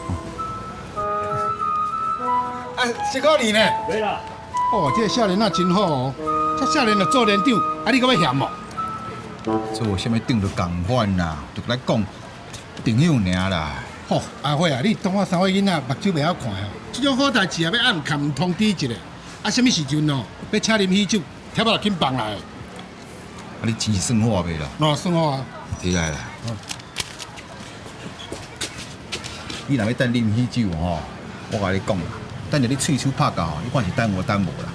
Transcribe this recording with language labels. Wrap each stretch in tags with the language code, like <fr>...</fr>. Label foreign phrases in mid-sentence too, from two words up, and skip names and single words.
<nan>啊，是个你呢？对啦。哦，这个少年啊真好哦，这少年就做连长，啊你搁要嫌哦？做啥物长就共款啦，就来讲朋友尔啦。吼，阿辉啊，你当我三岁囡仔目睭袂晓看哦，这种好代志啊，要暗坎通知一下。啊，什么时阵哦？要请啉喜酒，贴仔就紧放来。啊，你钱是算好未啦？喏，算好啊。起来啦。你若要等啉喜酒吼，我甲你讲啦，等下你喙手拍到，你看是等我等无啦。</nan>